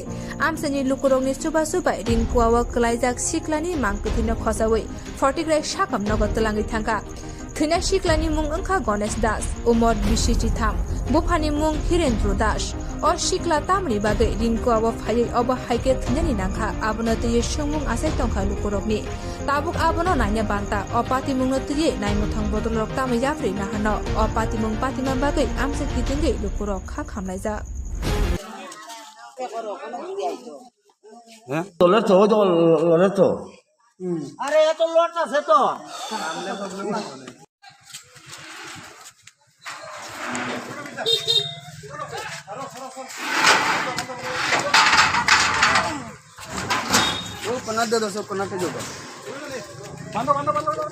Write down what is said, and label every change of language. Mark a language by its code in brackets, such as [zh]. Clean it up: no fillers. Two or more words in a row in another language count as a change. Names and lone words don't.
[brx] आमसनि लुकुरकनि सुबा सुबाय रिंकुआव गलायजाक सिकलानि मांकतिनो खसावै फटिग्राय साकम नगद तलांगै थांगा थैना सिकलानि मुं ओंखा गणेश दास उमर बिसिथि थाम बुफानि मुं हिरेन्द्र दास अ सिकला तामनि बागै रिंकुआव फायै अब हाइके थैनानि नांखा आबनो तयै सोंमुं आसाय तंखा लुकुरकनि ताबुक आबनो नायनो बान्ता अपाति मुंनो तयै नायमुथां बदलरक तामै जाफ्रि नाहानो अपाति मुं पातिमा बागै आमसे कितिंगै लुकुरक खा खामनायजा [bn] আরে এত লট আছে তো ও কোনা দে দো কোনা তে দো বন্ধ বন্ধ বন্ধ